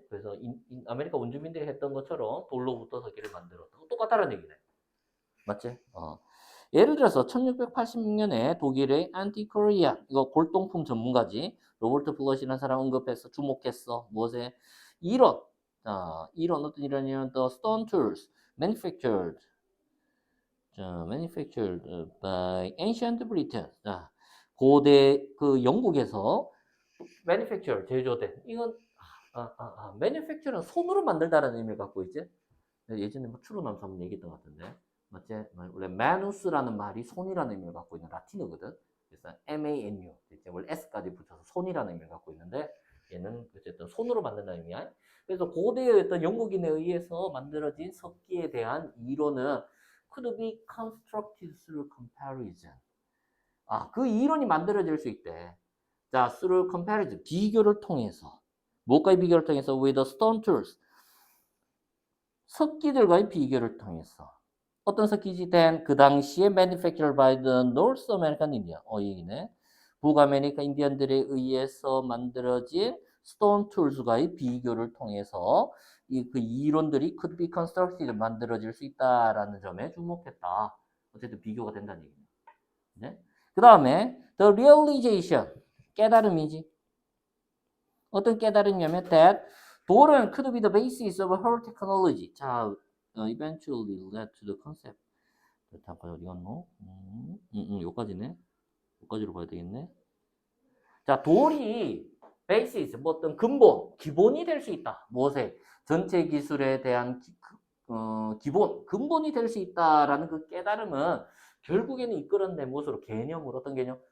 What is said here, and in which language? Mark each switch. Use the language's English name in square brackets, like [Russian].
[Korean] 그래서 아메리카 원주민들이 했던 것처럼 돌로부터 석기를 만들었다. 똑같다는 얘기네. 맞지? 예를 들어서 1686년에 독일의 안티코리아 이거 골동품 전문가지 로버트 플러시라는 사람 언급해서 주목했어. 무엇에? 이론. 이론 어떤 이론이냐면 [English] the stone tools manufactured manufactured by ancient Britain. [Korean] 자, 고대 그 영국에서 manufacture 제조된 이건 manufacture는 손으로 만들다라는 의미를 갖고 있지. 예전에 뭐 추로남서 한번 얘기했던 것 같은데 맞지? 원래 manus라는 말이 손이라는 의미를 갖고 있는 라틴어거든. 그래서 manu 원래 s까지 붙여서 손이라는 의미를 갖고 있는데 얘는 어쨌든 손으로 만든다는 의미야. 그래서 고대의 어떤 영국인에 의해서 만들어진 석기에 대한 이론은 [English] could be constructed through comparison. [Korean] 그 이론이 만들어질 수 있대. 자, [English] through comparison, [Korean] 비교를 통해서. 뭐까지 비교를 통해서? [English] with the stone tools. [Korean] 석기들과의 비교를 통해서. 어떤 석기지? [English] then [Korean] 그 당시에 [English] manufactured by the North American Indian. [Korean] 이 얘기네. 북아메리카 인디언들에 의해서 만들어진 stone tools과의 비교를 통해서 그 이론들이 [English] could be constructed [Korean] 만들어질 수 있다라는 점에 주목했다. 어쨌든 비교가 된다는 얘기네. 네? 그 다음에 [English] the realization [Korean] 깨달음이지. 어떤 깨달음이냐면 [English] that [Korean] 돌은 [English] could be the basis of her technology. 자, eventually led to the concept. [Korean] 잠깐 어디 갔노? 여기까지네. 여기까지로 봐야 되겠네. 자, 돌이 베이시스, 뭐 어떤 근본, 기본이 될 수 있다. 무엇에? 전체 기술에 대한 기본, 근본이 될 수 있다라는 그 깨달음은 결국에는 이끌어낸 무엇으로? 개념으로. 어떤 개념?